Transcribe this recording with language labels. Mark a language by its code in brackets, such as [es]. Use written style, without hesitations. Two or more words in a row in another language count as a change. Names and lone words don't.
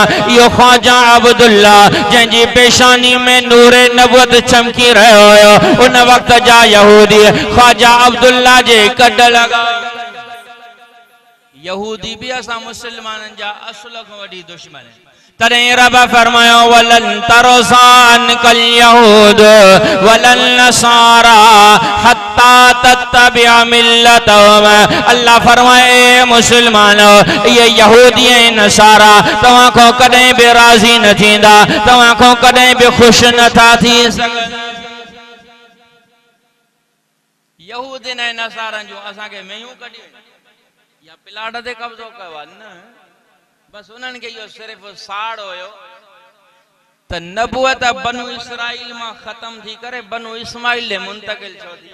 [sd] इहो ख्वाजा अब्दुल्ला जंहिंजी पेशानी में नूरे नबूवत चमकी रहियो हुयो, उन वक़्त जा यहूदी ख्वाजा अब्दुल्ला जे कॾ लॻा। यहूदी भी असा मुसलमानन जा असुल खां वॾी दुश्मन। तॾहिं रब फरमायो, [ar] ولن ترضى عنك اليهود ولا النصارى حتى تتبع ملتهم. [sd] अल्लाह फरमाए, मुसलमानो, ये यहूदी ऐं नसारा तव्हां खां कॾहिं बि राज़ी न थींदा, तव्हां खां कॾहिं बि ख़ुशि नथा थी सघनि। यहूदीन ऐं नसारनि जो असांखे मेयूं कढियूं या प्लाट ते कब्ज़ो कयो आहे न, बस उन्हनि खे इहो सिर्फ़ साड़ हुयो त नबूवत बनु इसराइल मां ख़त्म थी करे बनु इस्माइल ॾे मुंतकिल छो थी।